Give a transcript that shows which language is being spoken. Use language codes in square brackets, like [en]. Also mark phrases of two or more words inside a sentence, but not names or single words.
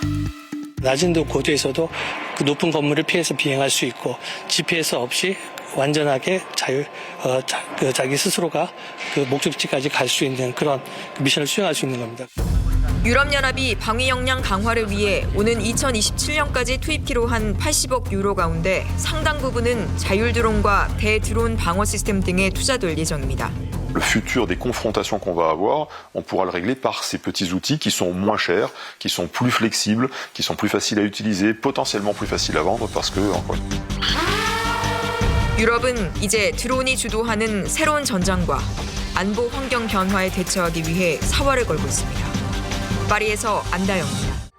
[ko] 낮은 고도에서도 그 높은 건물을 피해서 비행할 수 있고 GPS 없이 완전하게 자기 스스로가 그 목적지까지 갈 수 있는 그런 미션을 수행할 수 있는 겁니다. 유럽연합이 방위 역량 강화를 위해 오는 2027년까지 투입키로 한 80억 유로 가운데 상당 부분은 자율드론과 대드론 방어 시스템 등에 투자될 예정입니다. [fr] Le futur des confrontations qu'on va avoir, on pourra le régler par ces petits outils qui sont moins chers, qui sont plus flexibles, qui sont plus faciles à utiliser, potentiellement plus faciles à vendre parce que [ko] 유럽은 이제 드론이 주도하는 새로운 전장과 안보 환경 변화에 대처하기 위해 사활을 걸고 있습니다. 파리에서 안다영입니다.